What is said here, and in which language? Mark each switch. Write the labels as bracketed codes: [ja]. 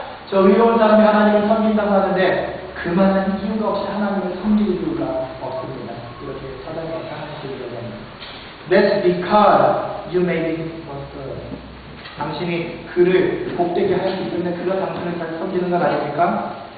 [ko] 저 의로운 사람이 하나님을 섬긴다고 하는데 그만한 이유가 없이 하나님을 섬길 이유가 없습니다. 이렇게 사단이 하나님께 얘기합니다. [en] That's because you made him good. [ko] 당신이 그를 복되게 할 수 있기 때문에 그가 당신을 잘 섬기는 건 아닙니까?